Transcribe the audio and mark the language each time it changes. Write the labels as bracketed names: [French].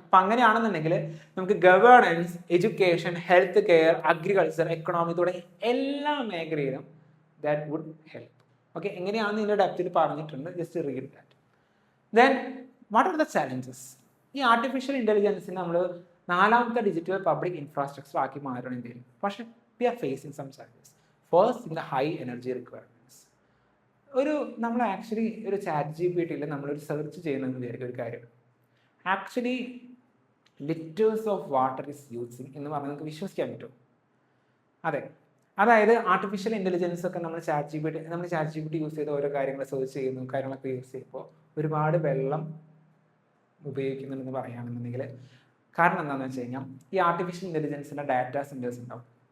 [Malayalam] അപ്പം അങ്ങനെയാണെന്നുണ്ടെങ്കിൽ നമുക്ക് governance, education, health care, agriculture, economy തുടങ്ങിയ എല്ലാ മേഖലയിലും [English] That would help. Okay, [Malayalam] എങ്ങനെയാണെന്ന് ഇതിൻ്റെ ഡെപ്തിൽ പറഞ്ഞിട്ടുണ്ട്, [English] Just read that. Then what are the challenges? [Malayalam] ഈ ആർട്ടിഫിഷ്യൽ ഇൻ്റലിജൻസിനെ നമ്മൾ നാലാമത്തെ ഡിജിറ്റൽ പബ്ലിക് ഇൻഫ്രാസ്ട്രക്ചർ ആക്കി മാറണം ഇന്ത്യയിൽ. പക്ഷേ [English] we are facing some challenges. First, in the high energy requirements. [Malayalam] നമ്മൾ ആക്ച്വലി ഒരു ChatGPTയിൽ നമ്മളൊരു സെർച്ച് ചെയ്യുന്നതെന്ന് വിചാരിക്കും ഒരു കാര്യം, actually [English] litres of water is using [Malayalam] എന്ന് പറഞ്ഞാൽ നമുക്ക് വിശ്വസിക്കാൻ പറ്റുമോ? അതെ, അതായത് ആർട്ടിഫിഷ്യൽ ഇൻ്റലിജൻസ് ഒക്കെ നമ്മൾ ChatGPT യൂസ് ചെയ്ത് ഓരോ കാര്യങ്ങൾ സെർച്ച് ചെയ്യുന്നു, കാര്യങ്ങളൊക്കെ യൂസ് ചെയ്യുമ്പോൾ ഒരുപാട് വെള്ളം ഉപയോഗിക്കുന്നുണ്ടെന്ന് പറയുകയാണെന്നുണ്ടെങ്കിൽ കാരണം എന്താണെന്ന് വെച്ച് കഴിഞ്ഞാൽ ഈ ആർട്ടിഫിഷ്യൽ ഇൻ്റലിജൻസിൻ്റെ ഡാറ്റാ സെൻറ്റേഴ്സ് ഉണ്ടാവും.